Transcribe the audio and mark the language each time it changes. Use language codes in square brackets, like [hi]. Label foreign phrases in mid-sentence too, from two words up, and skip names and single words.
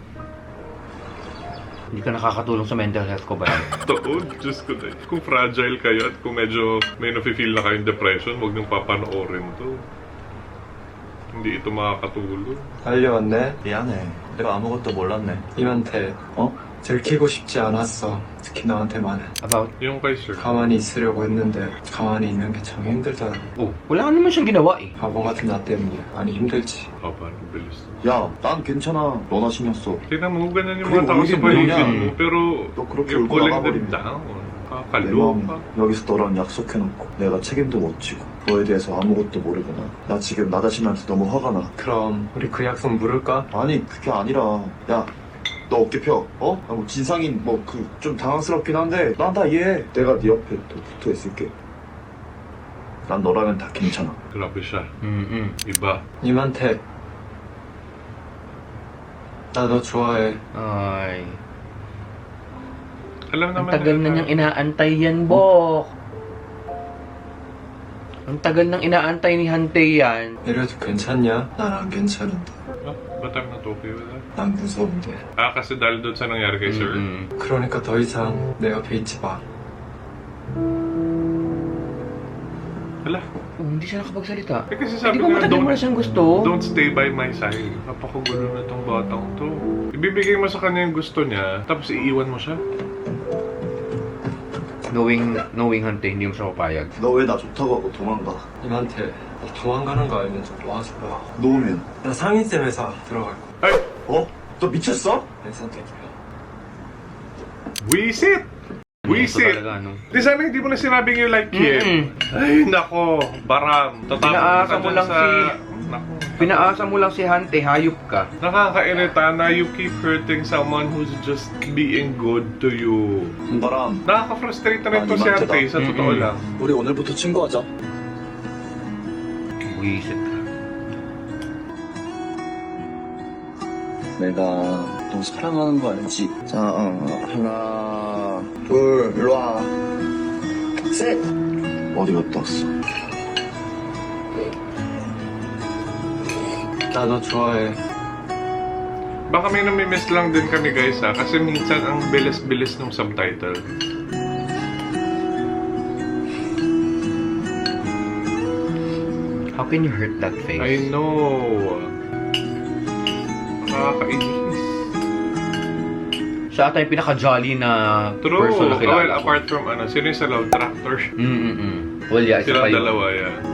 [tl] Hindi ka nakakatulong sa [en] mental health [tl] ko ba? Totoo, Diyos ko dahil. Kung fragile kayo at kung medyo may nafe-feel na kayong depression, huwag niyong papanoorin to. Hindi ito makakatulong. [ko] 달려왔네. 미안해. 내가 아무것도 몰랐네. 님한테 들키고 싶지 않았어. 특히 너한테만은. [en] About? [tl] Yung kay Sir. [ko] 가만히 있으려고 했는데 가만히 있는 게 참 힘들더라. [tl] Oh, wala ka naman siyang ginawa eh. [ko] 바보 같은 나 때문에 많이 힘들지. [tl] Ah, parang bilis. [ko] 야, 난 괜찮아. 너나 신경 써. [tl] Tingnan mo, ganun yung [ko] 그리고 [tl] mga tao sa [ko] 오히려 [tl] paligid [ko] 그냥 [tl] mo, pero [ko] 너 그렇게 [en] you're [ko] 울고 [en] pulling them [ko] 나가버리면 [en] down. [ko] 내 [tl] Kakaloka. [ko] 마음은 여기서 너랑 약속해놓고 내가 책임도 못 지고 너에 대해서 아무것도 모르구나. 나 지금 나 자신한테 너무 화가 나. 그럼 우리 그 약속 물을까? 아니, 그게 아니라 야, 너 어깨 펴. 어? 아, 뭐 진상인 뭐 그 좀 당황스럽긴 한데 난 다 이해해. 내가 네 옆에 또 붙어 있을게. 난 너라면 다 괜찮아. [tl] Grabe siya. Mm-mm. Iba. [ko] 님한테 나 너 좋아해. [tl] Ay. Alam Ang naman tagal na niyang inaantay yan, Bok. Ang tagal nang inaantay ni Hante yan. [ko] 이래도 괜찮냐? 난 안 괜찮은데. [en] Ah, ba't I'm not okay with that? [ko] 난 무서운데. [tl] Ah, kasi dahil doon sa nangyari kay Sir. Mm-mm. [ko] 그러니까 더 이상 내 옆에 있지 마. [tl] Hala. Oh, hindi siya nakapagsalita. Eh kasi Hindi sabi ba ko matagal mo na siyang gusto? [en] don't stay by my side. [tl] Napakagulo na tong batang to. Ibibigay mo sa kanya yung gusto niya, tapos iiwan mo siya. Knowing Hante, hindi mo siya papayag. [ko] 너 왜 나 좋다고 하고 도망가? 님한테 너 도망가는 거 알면 좀 도와줘요. 놓으면. 나 상인쌤 회사 들어갈 거야. [tl] Ay! [ko] 어? 너 미쳤어? 내 선택이야. [tl] Wisit! Ito Wisit! talaga, no? Di sana hindi mo na sinabing [en] you like him. [tl] Ay, nako. Baram. Pinaasa mo lang Nako. Pinaasa mo lang si Hante, hayop ka. Nakakairita na [en] you keep hurting someone who's just being good to you. [ko] 바람. [tl] Nakaka-frustrate na rin to si Ano, Ate, sa totoo lang. [ko] 우리 오늘부터 친구하자. [tl] Buisit ka. [ko] 내가 너 사랑하는 거 알지? 자, 하나, 둘, 일로 와. 셋! 어디 갔다 왔어? 나 너 좋아해. [tl] Baka may namimiss lang din kami guys ha, kasi minsan ang bilis-bilis ng subtitle. [en] How can you hurt that face? I know. [tl] Nakakainis. Siya ata yung pinaka-jolly na [en] True. [tl] person na kilala [en] Well, [tl] ko. [en] apart from [tl] sino yung sa Love Tractor? [en] Well, yeah, [tl] isa pa Silang yun. dalawa yan.